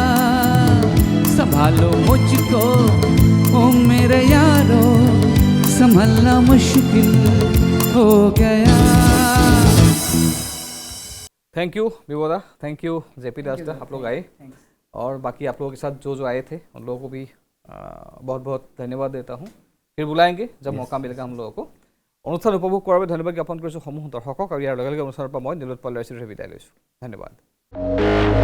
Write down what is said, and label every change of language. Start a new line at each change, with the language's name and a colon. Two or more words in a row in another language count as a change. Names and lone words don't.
Hindi: संभालो मुझको ओ मेरे यारो, संभलना मुश्किल हो गया।
English: thank you
Hindi: विबोदा,
English: thank you
Hindi: जेपी दास दा, आप लोग आए और बाकी आप लोगों के साथ जो आए थे उन लोगों को भी बहुत बहुत धन्यवाद देता हूँ। फिर बुलाएंगे जब मौका मिलेगा हम लोगों को।
Assamese: অনুষ্ঠান উপভোগ কৰাৰ বাবে ধন্যবাদ জ্ঞাপন কৰিছোঁ সমূহ দৰ্শকক আৰু ইয়াৰ লগে লগে অনুষ্ঠানৰ পৰা মই নীলোৎপল ৰায়চৌধুৰীয়ে বিদায় লৈছোঁ। ধন্যবাদ।